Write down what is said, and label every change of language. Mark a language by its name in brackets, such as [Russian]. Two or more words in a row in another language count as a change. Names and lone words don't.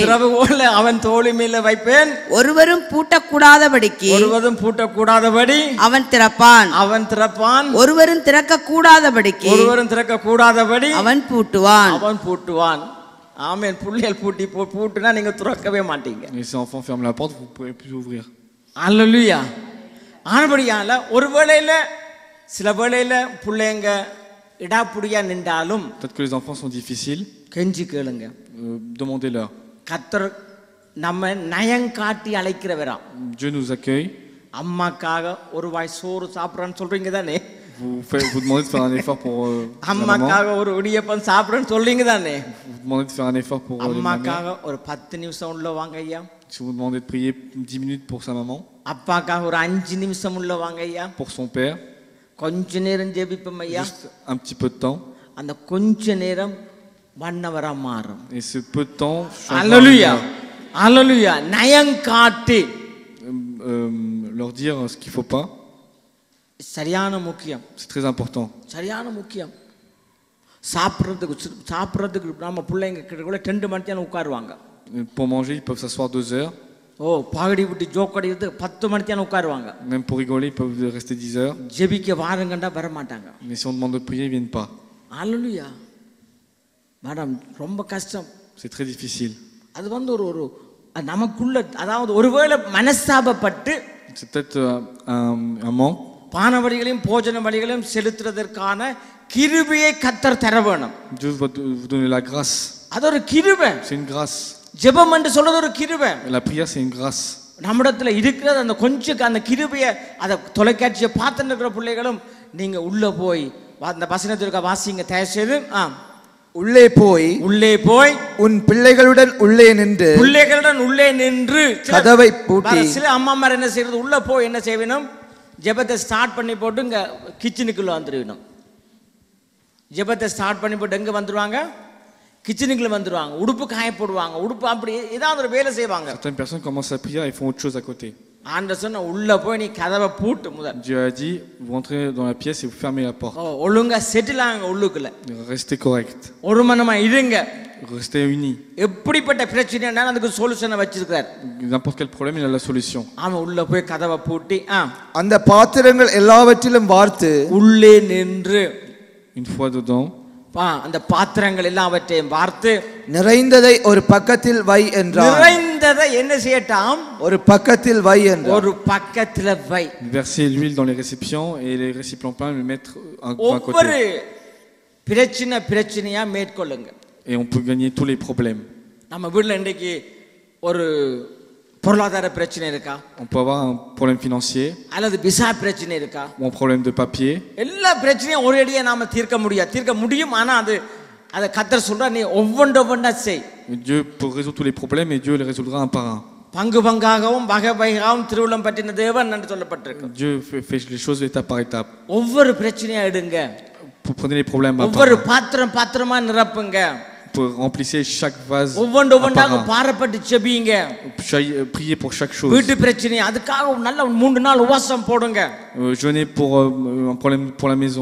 [Tamil] அவன் தோளின் மேல வைப்பேன். ஒருவரும் பூட்டக்கூடாதபடி அவன் திறப்பான். ஒருவரும் திறக்க கூடாதபடி அவன் பூட்டுவான். ஆமென். புள்ளைகள் பூட்டுனா நீங்க திறக்கவே மாட்டீங்க. [French] Les enfants ferment la porte, vous pouvez plus ouvrir. [Tamil] அல்லேலூயா. ஆனபடியால ஒருவேளையில சில வேளையில பிள்ளைங்க இடாப்புடியா நின்றாலும் [French] peut-être que les enfants sont difficiles. [Tamil] கெஞ்சி கேளுங்க. [French] Demandez-leur. [Tamil] கர்த்தர் நம்ம நயம் காட்டி அழைக்கிறவரா. [French] Dieu nous accueille. [Tamil] அம்மாக்காக ஒரு வாய் சோறு சாப்பிடுறேன்னு சொல்றீங்க தானே? [French] Vous demandez de faire un effort pour [Tamil] அம்மாக்காக ஒரு இடியப்பம் சாப்பிடுறேன்னு சொல்றீங்க தானே? [French] Vous demandez de faire un effort pour [Tamil] அம்மாக்காக ஒரு 10 நிமிஷம் உள்ள வாங்க ஐயா. [French] Si vous demandez de prier 10 minutes pour sa maman. [Tamil] அப்பாக்காக ஒரு 5 நிமிஷம் உள்ள வாங்க ஐயா. [French] Pour son père. [Tamil] கொஞ்ச நேரம் ஜெபிப்போம் ஐயா. [French] Juste un petit peu de temps. [Tamil] அந்த கொஞ்ச நேரம் வண்ணவரா மாறும். [French] Et ce peu de temps. [Tamil] அல்லேலூயா. நயம் காட்டி [French] leur dire ce qu'il faut pas. [Tamil] சரியான முக்கியம். [French] C'est très important. [Tamil] சரியான முக்கியம். சாப்பிடுறதுக்கு நம்ம பிள்ளைங்க கிட்ட 2 மணி நேரம் உட்காருவாங்க. [French] Pour manger, ils peuvent s'asseoir 2 heures. [Tamil] பாகடி விட்டு ஜோக் அடிக்கிறது 10 மணி நேரம் உட்காருவாங்க. [French] Même pour rigoler, ils peuvent rester 10 heures. [Tamil] ஜெபிக்க வாருங்கண்டா வர மாட்டாங்க. [French] Mais si on demande de prier, ils viennent pas. [Tamil] அல்லேலூயா. மேடம் ரொம்ப கஷ்டம். [French] C'est très difficile. [Tamil] அது ஒரு நமக்குள்ள அதாவது ஒருவேளை மனஸ்தாபப்பட்டு [French] c'est peut-être un manque. [Tamil] பானவழிகளையும் போஜன வழிகளையும் செலுத்துறதற்கான கிருபையை கர்த்தர் தர வேணும். [French] Dieu va vous donner la grâce. [Tamil] அது ஒரு கிருபை. [French] C'est une grâce. [Tamil] ஜெபம் என்று சொல்றது ஒரு கிருபை. [French] La prière c'est une grâce. [Tamil] நம்மிடத்துல இருக்கிறது அந்த கொஞ்சம் அந்த கிருபையை அதை தொலைக்காட்சியை பார்த்துட்டு இருக்கிற பிள்ளைகளும் நீங்க உள்ள போய் அந்த வசனத்திற்கு வாசிங்க தயவு செய்து. உள்ளே போய் உன் பிள்ளைகளுடன் உள்ளே நின்று கதவை பூட்டி. சில அம்மா என்ன செய்யறது உள்ள போய் என்ன செய்யணும் ஜெபத்தை ஸ்டார்ட் பண்ணி போட்டு இங்க கிச்சனுக்குள்ள வந்துடுவணும். ஜெபத்தை ஸ்டார்ட் பண்ணி போட்டு எங்க வந்துருவாங்க? கிச்சனுக்குள்ள வந்துருவாங்க. உடுப்பு காய போடுவாங்க. உடுப்பு அப்படி ஏதாவது ஒரு வேலை செய்வாங்க. [French] Certaines personnes commencent à prier et font autre chose à côté. [Tamil] ஆண்டவர் சொன்ன உள்ள போய் நீ கதவை பூட்டு முதல். [French] Dieu a dit vous entrez dans la pièce et vous fermez la porte. [Tamil] ஒழுங்கா செட்டில் ஆங்க உள்ளுக்குள்ள. [French] Restez correct. [Tamil] ஒரு மனமா இருங்க. [French] Restez unis. [Tamil] எப்படிப்பட்ட பிரச்சனைனா அதுக்கு சொல்யூஷனை வச்சிருக்கார். [French] N'importe quel problème il a la solution. [Tamil] ஆமா உள்ள போய் கதவை பூட்டி அந்த பாத்திரங்கள் எல்லாவற்றிலும் வார்த்து உள்ளே நின்று [French] une fois dedans [Tamil] அந்த பாத்திரங்கள் எல்லாவற்றையும் வார்த்து நிறைந்ததை ஒரு பக்கத்தில் வை என்றார். நிறைந்ததை என்ன செய்யட்டாம்? ஒரு பக்கத்தில் வை என்றார். ஒரு பக்கத்துல வை. [French] Verser l'huile dans les récipients et les récipients pleins le mettre à côté. [Tamil] ஒவ்வொரு பிரச்சனையா மேற்கொள்ளுங்க. [French] Et on peut gagner tous les problèmes. [Tamil] நம்ம வீட்ல இன்னைக்கு ஒரு பொருளாதார பிரச்சனை இருக்கா? [French] On peut avoir un problème financier. [Tamil] அல்லது விசா பிரச்சனை இருக்கா? [French] Ou un problème de papier. [Tamil] எல்லா பிரச்சனையும் ஒரேடியா நாம தீர்க்க முடியும். ஆனா அது கர்த்தர் சொல்றா நீ ஒவ்வொன்றா செய். [French] Dieu peut résoudre tous les problèmes et Dieu les résoudra un par un. [Tamil] பங்கு பங்காகவும் வகை வகையாகவும் திருவுளம் பற்றின தேவன் என்று சொல்லப்பட்டிருக்கு. [French] Dieu fait les choses étape par étape. [Tamil] ஒவ்வொரு பிரச்சனையா எடுங்க, [French] Prenez les problèmes à [Tamil] ஒவ்வொரு [French] part. [Tamil] பாத்திரமா நிரப்புங்க, [French] Remplissez chaque vase. [Tamil] ஒவ்வொன்றாக பாரப்பட்டு செபிங்க. [French] Priez pour chaque chose. [Tamil] வீட்டு பிரச்சனை அதுக்காக நல்ல 3 நாள் உபவாசம் போடுங்க. [French] Jeûnez pour un problème pour la maison.